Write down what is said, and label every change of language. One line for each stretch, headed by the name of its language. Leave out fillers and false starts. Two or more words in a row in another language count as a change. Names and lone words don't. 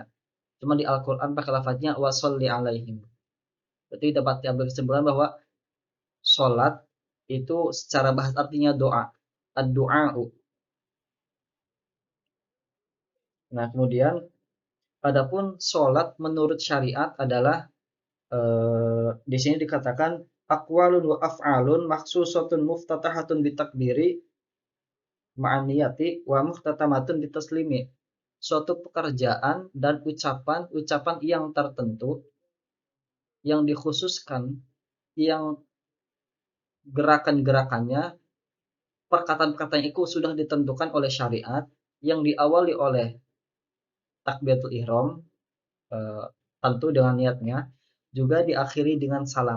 Indonesian: Cuma di Al-Qur'an pakai lafaznya
Arabic: وصل عليهم.
Indonesian: Berarti dapat diambil kesimpulan bahwa sholat itu secara bahasa artinya doa, ad-du'a'u. Nah, kemudian adapun sholat menurut syariat adalah di sini dikatakan
Arabic: أقوال وأفعال مخصوصة مفتتحة بالتكبير مع النية ومختتمة بالتسليم.
Indonesian: Suatu pekerjaan dan ucapan yang tertentu yang dikhususkan, yang gerakan-gerakannya, perkataan-perkataan itu sudah ditentukan oleh syariat, yang diawali oleh takbiratul ihram, tentu dengan niatnya, juga diakhiri dengan salam.